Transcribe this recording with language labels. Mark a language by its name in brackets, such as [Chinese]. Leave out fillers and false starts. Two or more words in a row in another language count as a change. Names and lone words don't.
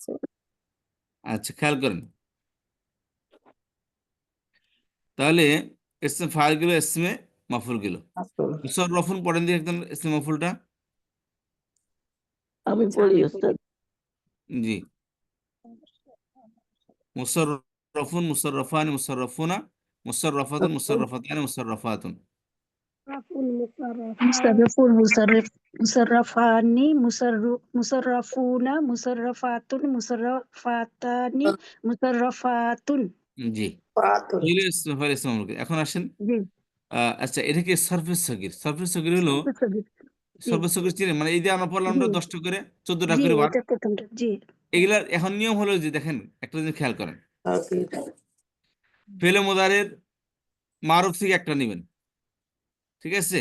[Bangla] আচ্ছা খেয়াল করেন তাহলে [Arabic] اسم فاعل [Bangla] গেল [Arabic] اسم مفعول [Bangla] গেল। মুসাররফুন পড়েন দিয়ে একদম ইসমে মাফুলটা। আমি পড়ি উস্তাদ। জি। [Arabic] مصرفون مصرفان مصرفون مصرفات مصرفتان مصرفات. مصرفون مصرفان مصرفون مصرفات مصرفاتان مصرفات [Bangla] জি। এগুলো [Arabic] اسم فاعل اسم مفعول. [Bangla] এখন আসেন জি আচ্ছা এটা কি [Arabic] صرف صغير? صرف صغير [Bangla] হলো জি [Arabic] صرف صغير [Bangla] চিনেন? মানে এই যে আমরা পড়লাম জি 10টা করে 14টা জি করে বার। এটা প্রথমটা জি এগুলার এখন নিয়ম হলো যে দেখেন একটা জিনিস খেয়াল করেন [Arabic] فعل مضارع معروف [Bangla] থেকে একটা নেবেন, ঠিক আছে?